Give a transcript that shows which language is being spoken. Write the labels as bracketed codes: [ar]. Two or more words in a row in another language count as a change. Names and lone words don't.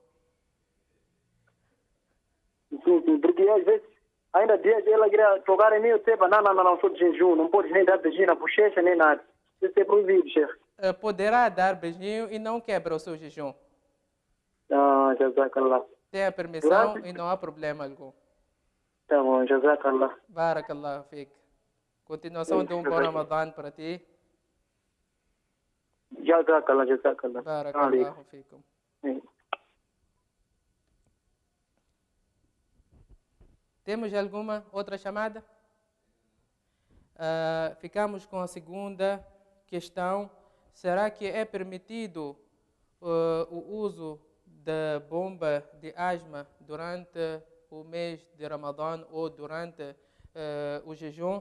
[pt] Sim, porque às vezes, ainda dias ela queria tocar em mim, eu sei, não, sou de jejum, não pode nem dar beijinho na bochecha, nem nada. Isso é proibido, chefe. Poderá dar beijinho e não quebra o seu jejum. Ah, jazakallah. Tem a permissão e não há problema algum. Tá bom, jazakallah. [ar] بارك الله فيك. [pt] Continuação de um bom Ramadan para ti. Jazakallah. [ar] بارك الله فيكم. [pt] Temos alguma outra chamada? Ficamos com a segunda questão. Será que é permitido o uso da bomba de asma durante o mês de Ramadã ou durante o jejum?